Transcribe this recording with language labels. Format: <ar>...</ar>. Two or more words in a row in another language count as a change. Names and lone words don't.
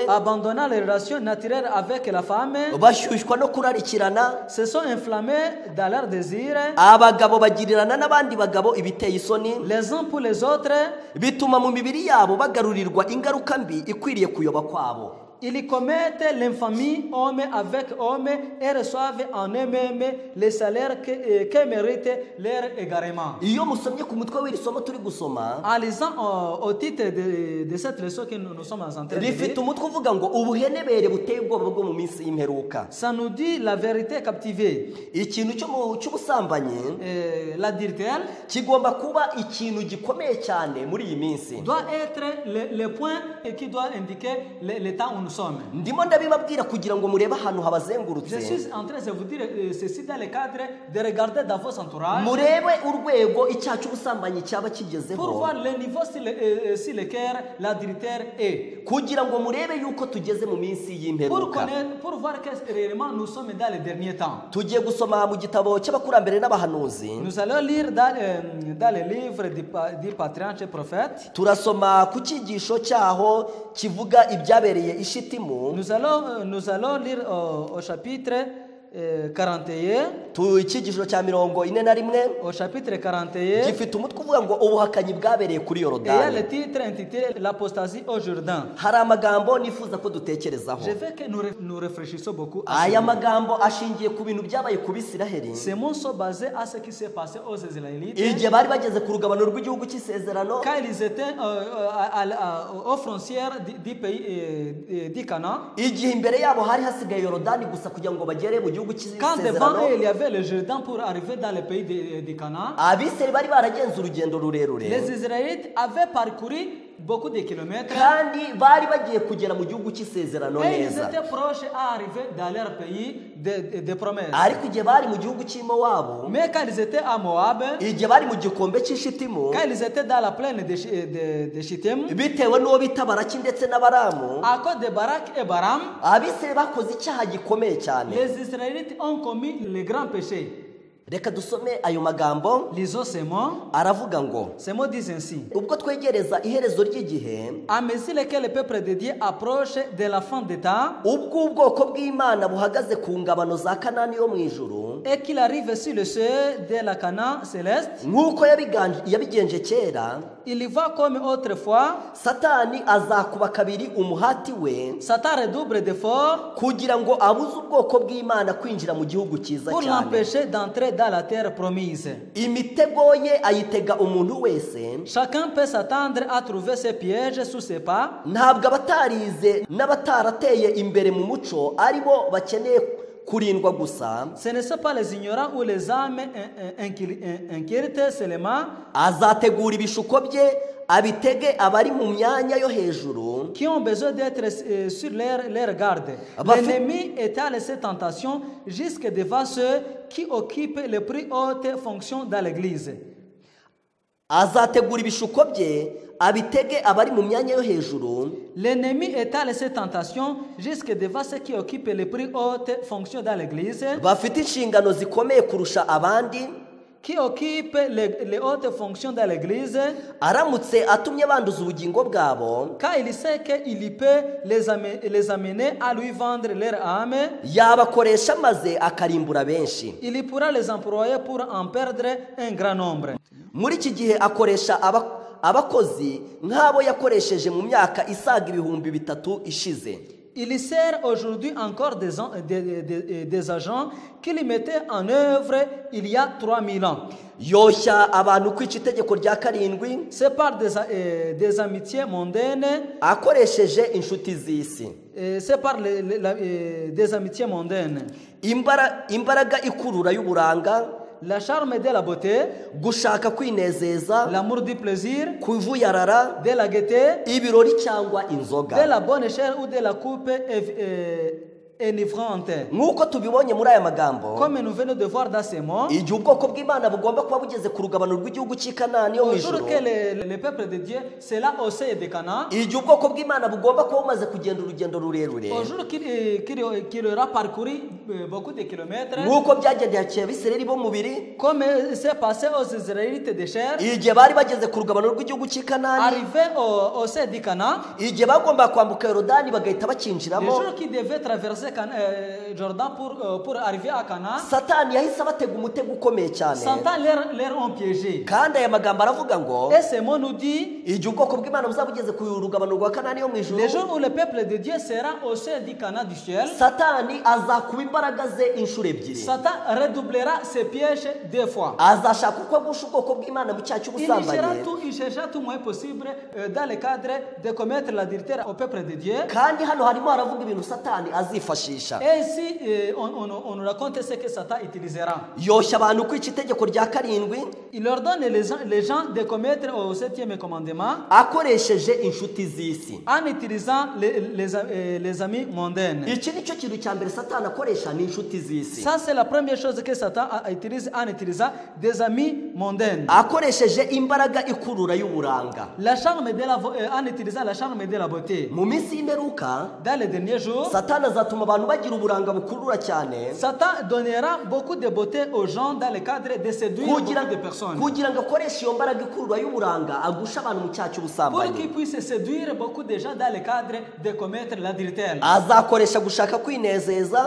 <fr>abandonnant les relations naturelles avec la femme,</fr> <rw>bashyushywa no kurarikirana,</rw> <fr>se sont inflammés dans leurs désirs,</fr> <rw>abagabo bagirirana n'abandi bagabo ibiteye isoni,</rw> <fr>les uns pour les autres.</fr> <rw>bituma mu mibiri yabo bagarurirwa ingaruka mbi ikwiriye kuyoba kwabo.</rw> <fr>Ils commettent l'infamie homme avec homme et reçoivent en eux-mêmes les salaires que mérite leur égarement.</fr> <rw>iyo musomye ku mutwe w'iri somo turi gusoma,</rw> <fr>En lisant au titre de cette leçon que nous sommes en train de</fr> <rw>rifite</rw> <fr>lire,</fr> <rw>umutwe uvuga ngo ubuhenebere buteye ubwoba bwo mu minsi y'imperuka.</rw> <fr>ça nous dit la vérité captivée.</fr> <rw>ikintu cy'ubusambanyi</rw> <fr>L'adultère</fr> <rw>kigomba kuba ikintu gikomeye cyane muri iyi minsi.</rw> <fr>doit être le point qui doit indiquer le temps où nous sommes.</fr> <rw>ndimo ndabibabwira kugira ngo murebe ahantu</rw> <fr>Je</fr> <rw>habazengurutse,</rw> <fr>suis en train de vous dire ceci dans le cadre de regarder dans vos entourages</fr> <rw>murebe urwego icyaha cy'ubusambanyi cyaba</rw> <fr>pour</fr> <rw>kigezeho,</rw> <fr>voir le niveau sur lequel l'adultère est.</fr> <rw>kugira ngo murebe yuko tugeze mu minsi y'imperuka.</rw> <fr>Pour voir que réellement nous sommes dans les derniers temps.</fr> <rw>tugiye gusoma mu gitabo cy'abakurambere n'abahanuzi,</rw> <fr>Nous allons lire dans le livre du patriarche prophète.</fr> <rw>turasoma ku cyigisho cyaho kivuga ibyabereye i Shitimu,</rw> <fr>Nous allons lire au chapitre 41.</fr> <rw>icyigisho cya 41</rw> <fr>Au chapitre 41.</fr> <rw>gifite umutwe uvuga ngo ubuhakanyi bwabereye kuri</rw> <fr>Et il y a</fr> <rw>Yorodani.</rw> <fr>le titre intitulé L'apostasie au Jourdain.</fr> <rw>hari amagambo nifuza ko dutekerezaho.</rw> <fr>Je veux que nous réfléchissions beaucoup à</fr> <rw>aya</rw> <fr>ce</fr> <rw>magambo ashingiye ku bintu byabaye ku Bisiraheli</rw> <fr>Ces mots sont basés à ce qui s'est passé aux Israélites</fr> <rw>igihe bari bageze ku rugabano rw'igihugu cy'isezerano,</rw> <fr>quand ils étaient aux frontières du pays du Canaan.</fr> <rw>igihe imbere yabo hari hasigaye Yorodani gusa kugira ngo bagere mu gihugu</rw> <fr>Quand devant eux</fr> <rw>cy'isezerano.</rw> <fr>il y avait le Jourdain pour arriver dans le pays du Canaan,</fr> <rw>Abisirayeli bari baragenze urugendo rurerure,</rw> <fr>les Israélites avaient parcouru beaucoup de kilomètres.</fr> <rw>kandi bari bagiye kugera mu gihugu cy'isezerano</rw> <fr>Et ils</fr> <rw>neza.</rw> <fr>étaient proches à arriver dans leur pays de promesses.</fr> <rw>Ariko igihe bari mu gihugu cy'i Mowabu,</rw> <fr>Mais quand ils étaient à Moab,</fr> <rw>igihe bari mu gikombe cy'Ishitimu,</rw> <fr>quand ils étaient dans la plaine de Shittim,</fr> <rw>bitewe n'uwo bita Baraki ndetse na Baramu,</rw> <fr>à cause de Barak et Baram,</fr> <rw>Abisirayeli bakoze icyaha gikomeye cyane.</rw> <fr>les Israélites ont commis le grand péché.</fr> <rw>Reka dusome ayo magambo.</rw> <fr>Lisons ces mots.</fr> <rw>Aravuga ngo,</rw> <fr>Ces mots disent ainsi.</fr> <rw>ubwo twegereza iherezo ry'igihe,</rw> <fr>À mesure que le peuple de Dieu approche de la fin des temps</fr> <rw>ubwo ubwoko bw'Imana buhagaze ku ngabano za Kanani yo mu ijuru,</rw> <fr>et qu'il arrive sur le seuil de la Canaan céleste,</fr> <rw>nk'uko yabigenje kera,</rw> <fr>il y va comme autrefois.</fr> <rw>Satani azakuba kabiri umuhati we</rw> <fr>Satan redouble d'efforts</fr> <rw>kugira ngo abuze ubwoko bw'Imana kwinjira mu gihugu cyiza</rw> <fr>pour</fr> <rw>cyane.</rw> <fr>l'empêcher d'entrer dans la terre promise.</fr> <rw>Imitego ye ayitega umuntu wese.</rw> <fr>Chacun peut s'attendre à trouver ses pièges sous ses pas.</fr> <rw>Ntabwo abatarize n'abatarateye imbere mu muco aribo bakeneye kurindwa gusa.</rw> <fr>Ce ne sont pas les ignorants ou les âmes inquiètes seulement</fr> <rw>Azategura ibishuko bye abitege abari mu myanya yo hejuru,</rw> <fr>qui ont besoin d'être sur leur garde. L'ennemi étale ses tentations jusque devant ceux qui occupent les plus hautes fonctions dans l'église.</fr> <rw>azategura ibishuko bye abitege abari mu myanya yo hejuru,</rw> <fr>L'ennemi étale ses tentations jusque devant ceux qui occupent les plus hautes fonctions dans l'église,</fr> <rw>bafite inshingano zikomeye kurusha abandi.</rw> <fr>qui occupent les hautes fonctions dans l'église,</fr> <rw>Aramutse atumye banduza ubugingo bwabo,</rw> <fr>car il sait qu'il peut les amener à lui vendre leur âme.</fr> <rw>yabakoresha maze akarimbura benshi.</rw> <fr>Il pourra les employer pour en perdre un grand nombre.</fr> <rw>Muri iki gihe akoresha abakozi nk'abo yakoresheje mu myaka isaga 3,000 ishize.</rw> <fr>Il sert aujourd'hui encore des agents qu'il mettait en œuvre il y a 3000 ans.</fr> <rw>Yoshya abantu kwica itegeko rya karindwi,</rw> <fr>C'est par des amitiés mondaines,</fr> <rw>akoresheje inshuti z'isi.</rw> <fr>c'est par des amitiés mondaines.</fr> <rw>Imbaraga ikurura y'uburanga,</rw> <fr>La charme de la beauté,</fr> <rw>gushaka kwinezeza,</rw> <fr>l'amour du plaisir,</fr> <rw>kuvuyarara,</rw> <fr>de la gaieté,</fr> <rw>ibirori cyangwa</rw> <fr>de</fr> <rw>inzoga.</rw> <fr>la bonne chair ou de la coupe enivrante.</fr> <rw>Nk'uko tubibonye muri aya magambo,</rw> <fr>Comme nous venons de voir dans ces mots,</fr> <rw>igihe ubwoko bw'Imana bugomba kuba bugeze ku rugabano rw'igihugu cy'i Kanani yo mu</rw> <fr>au</fr> <rw>ijuru,</rw> <fr>jour que le peuple de Dieu, c'est là au seuil de Canaan,</fr> <rw>igihe ubwoko bw'Imana bugomba kuba bumaze kugenda urugendo rurerure,</rw> <fr>au jour qu'il aura parcouru beaucoup de kilomètres,</fr> <rw>nk'uko byagendeye Abisirayeli bo mu mubiri,</rw> <fr>comme c'est passé aux Israélites de chair,</fr> <rw>igihe bari bageze ku rugabano rw'igihugu cy'i Kanani,</rw> <fr>arrivé au seuil de Canaan,</fr> <rw>igihe bagomba kwambuka Yorodani bagahita</rw> <fr>le</fr> <rw>bakinjiramo,</rw> <fr>jour qu'ils devaient traverser Jordan pour arriver à Canaan,</fr> <rw>Satani yahise abatega umutego ukomeye cyane.</rw> <fr>Satan leur ont piégé.</fr> <rw>Kandi aya magambo aravuga ngo,</rw> <fr>Et ce mot nous dit,</fr> <rw>igihe ubwoko bw'Imana buzaba bugeze ku rugabano rwa Kanani yo mu ijuru,</rw> <fr>le jour où le peuple de Dieu sera au seuil du Canaan du ciel,</fr> <rw>Satani azakuba imbaraga ze inshuro ebyiri.</rw> <fr>Satan redoublera ses pièges 2 fois.</fr> <rw>Azashaka uko agusha ubwoko bw'Imana mu cyaha cy'ubusambanyi,</rw> <fr>Il cherchera tout moyen possible dans le cadre de commettre l'adultère au peuple de Dieu.</fr> <rw>kandi hano harimo haravuga ibintu Satani azifashisha.</rw> <fr>Et ici, on nous raconte ce que Satan utilisera.</fr> <rw>Yoshya abantu kwica itegeko rya karindwi</rw> <fr>Il ordonne les gens de commettre au 7e commandement</fr> <rw>akoresheje inshuti z'isi.</rw> <fr>en utilisant les amis mondains.</fr> <rw>Iki nicyo kintu cya mbere Satani akoresha, ni inshuti z'isi.</rw> <fr>Ça, c'est la première chose que Satan utilise en utilisant des amis mondains.</fr> <rw>Akoresheje imbaraga ikurura y'uburanga.</rw> <fr>En utilisant la charme de la beauté.</fr> <rw>Mu minsi y'imperuka,</rw> <fr>Dans les derniers jours,</fr> <rw>Satani azatuma abantu bagira uburanga bukurura cyane,</rw> <fr>Satan donnera beaucoup de beauté aux gens dans le cadre de séduire beaucoup de personnes.</fr> <rw>kugira ngo akoreshe iyo mbaraga ikurura y'uburanga agusha abantu mu cyaha</rw> <fr>Pour</fr> <rw>cy'ubusambanyi.</rw> <fr>qu'il puisse séduire beaucoup de gens dans le cadre de commettre l'adultère.</fr> <rw>Azakoresha gushaka kwinezeza,</rw>